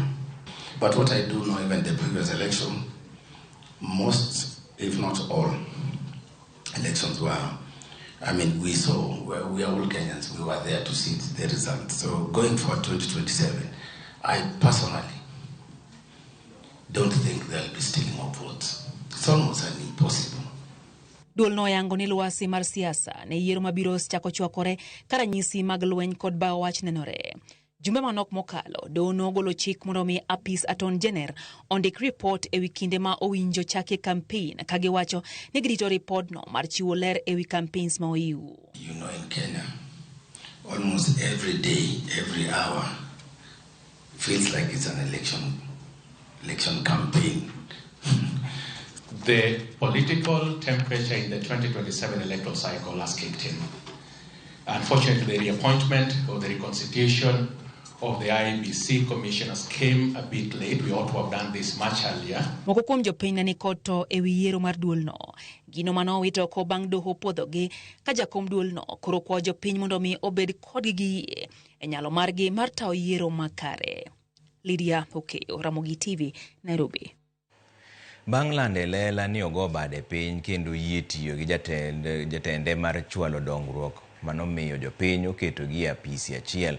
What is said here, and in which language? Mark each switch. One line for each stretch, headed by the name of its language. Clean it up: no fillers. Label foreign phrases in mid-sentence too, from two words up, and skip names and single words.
English: But what I do know, even the previous election, most, if not all, elections were, we saw, we are all Kenyans, we were there to see the results. So going for 2027, I personally don't think they'll be stealing our votes. It's almost an impossible.
Luo (Kenya and Tanzania): Duol no yango ni luasi mar siasa ne yiero mabiro chako chwakore karanyisi mag lweny kod bao wach nenore. Jumbe manok mokalo dono golo chik mondo mi apis aton jener ondik report ewi kinde ma owinjo chake campaign kagiwacho ni girito report no mar chiwo ler ewi campaigns ma oyiu.
English: You know, in Kenya, almost every day, every hour feels like it's an election campaign. The political temperature in the 2027 electoral cycle has kicked in. Unfortunately, the reappointment or the reconstitution of the IEBC commissioners came a bit late. We ought to have done this much earlier.
Luo (Kenya and Tanzania): Moko kuom jopiny ne koto ewi yiero mar duol no. Gino mano wito ko bang' doho puodhogi ka jakom duol no koro kwa jopiny mondo mi obed kodgi gi yie e nyalo margi mar tayo yiero makare. Lydia Okeyo, Ramogi TV, Nairobi. Bang' lande lela ni ogo bade piny kendo yie tiyo gi jatende mar chwalo dongruok manomiyo jopiny oketo gi apisi achiel.